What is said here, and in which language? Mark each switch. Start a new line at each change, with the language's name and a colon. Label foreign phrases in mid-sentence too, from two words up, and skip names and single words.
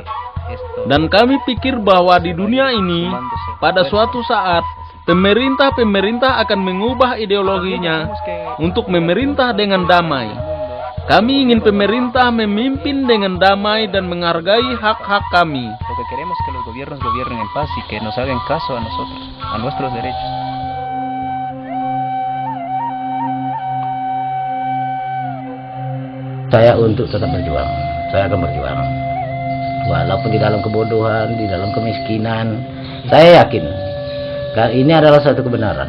Indonesian: Dan kami pikir bahwa di dunia ini, pada suatu saat, pemerintah-pemerintah akan mengubah ideologinya untuk memerintah dengan damai. Kami ingin pemerintah memimpin dengan damai dan menghargai hak-hak kami.
Spanish: Lo que queremos es que los gobiernos gobiernen en paz y que nos hagan caso a nosotros, a nuestros derechos.
Indonesian: Saya untuk tetap berjuang. Saya akan berjuang. Walaupun di dalam kebodohan, di dalam kemiskinan, saya yakin ini adalah satu kebenaran.